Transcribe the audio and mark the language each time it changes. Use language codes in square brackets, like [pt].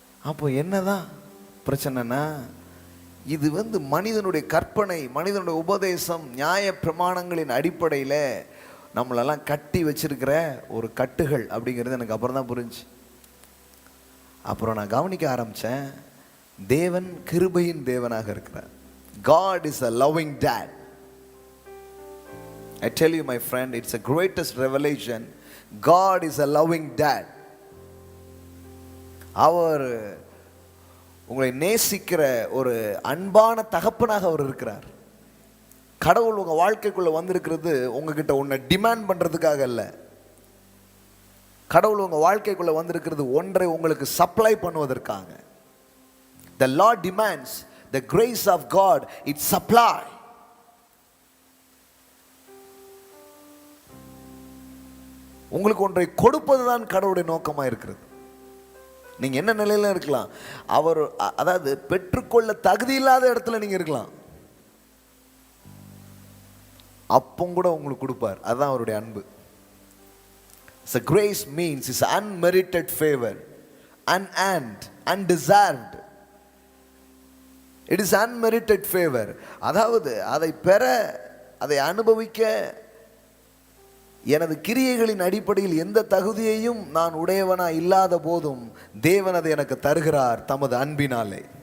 [ta] அப்போ என்னதான் பிரச்சனைனா, இது வந்து மனிதனுடைய கற்பனை, மனிதனுடைய உபதேசம், நியாய பிரமாணங்களின் அடிப்படையில் நம்மளெல்லாம் கட்டி வச்சிருக்கிற ஒரு கட்டுகள் அப்படிங்கிறது எனக்கு அப்புறம் தான் புரிஞ்சு. அப்புறம் நான் கவனிக்க ஆரம்பித்தேன், தேவன் கிருபையின் தேவனாக இருக்கிறார். [en] God is a loving dad. I tell you my friend, it's the greatest revelation. God is a loving dad. [ta] அவர் உங்களை நேசிக்கிற ஒரு அன்பான தகப்பனாக அவர் இருக்கிறார். கடவுள் உங்க வாழ்க்கைக்குள்ள வந்திருக்கிறது உங்ககிட்ட ஒன்றை டிமாண்ட் பண்றதுக்காக அல்ல. கடவுள் உங்க வாழ்க்கைக்குள்ள வந்திருக்கிறது ஒன்றை உங்களுக்கு சப்ளை பண்ணுவதற்காக. [en] The Lord demands the grace of God, it supply. [ta] உங்களுக்கு ஒன்றை கொடுப்பதுதான் கடவுளுடைய நோக்கமாக இருக்கிறது. நீங்க என்ன நிலையில இருக்கலாம், அவர் அதாவது பெற்றுக்கொள்ள தகுதி இல்லாத இடத்துல நீங்க இருக்கலாம், அப்பவும் கூட உங்களுக்கு கொடுப்பார். அதுதான் அவருடைய அன்பு. [en] So grace means is unmerited favor, unearned, undeserved. It is unmerited favor. [ta] அதாவது அதை பெற, அதை அனுபவிக்க எனது கிரியைகளின் அடிப்படையில் எந்த தகுதியையும் நான் உடையவனா இல்லாத போதும் தேவன் அதை எனக்கு தருகிறார் தமது அன்பினாலே.